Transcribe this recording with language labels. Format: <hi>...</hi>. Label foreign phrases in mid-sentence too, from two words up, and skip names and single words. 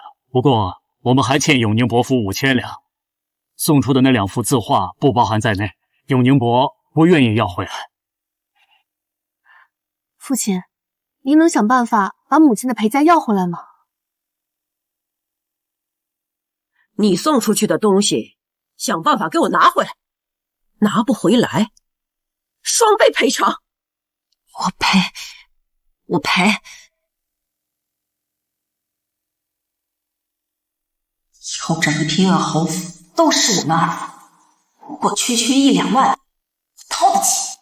<zh>不過我們還欠永寧伯府5000兩，送出的那2幅字畫不包含在內，永寧伯不願意要回來。父親，您能想辦法把母親的陪嫁要回來嗎？你送出去的東西，想辦法給我拿回來。拿不回來，雙倍賠償。我賠。以後整個平遠侯府都是我們二房，不過區1、2萬，我掏得起。</zh>